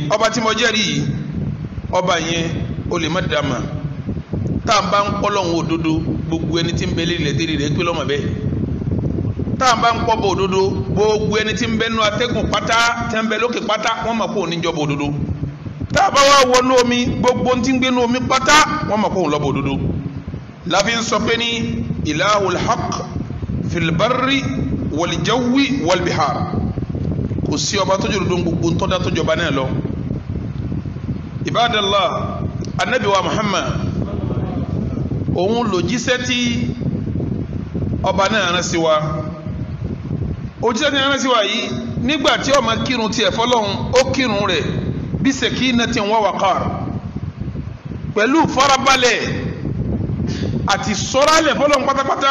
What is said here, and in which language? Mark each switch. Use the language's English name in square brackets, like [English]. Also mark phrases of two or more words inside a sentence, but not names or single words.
[Yoruba] ọba tí mo jẹ́rìí yìí, ọba yẹn ó lè má dàmà tá à ń bá ń pọ́ lọ́hùn òdodo, gbogbo ẹni tí ń bẹ lílẹ̀ dérí rẹ̀ pé lọ́mọ bẹ́ẹ̀. tá à ń bá ń pọ́ bọ̀ òdodo, gbogbo ẹni tí ń bẹ nú atẹ́gùn pátá, tí ń bẹ lókè pátá, wọ́n mọ̀ pé òní jọba òdodo. tá a bá wá wọnú omi, gbogbo tí ń gbé nú omi pátá wọ́n mọ̀ pé òun lọ́bọ̀ òdodo. láfi ń sọ pé ní [Arabic] إله الحق في البر والجو والبحار. [Yoruba] kò sí ọba tó jẹ́ òdodo gbogbo ntọ́da tó jọba náà lọ. ibadallah, anabi wa Muhammad òun ló jíṣẹ́ tí ọba náà rán sí wa. òjíṣẹ́ tí rán sí wa yìí, nígbà tí ó máa kírun tiẹ̀ fọlọ́hún, ó kírun rẹ̀ bí [Arabic] سكينة ووقار, [Yoruba] pẹ̀lú farabalẹ̀ àti sọ́ralẹ̀ fọlọ́hún pátápátá.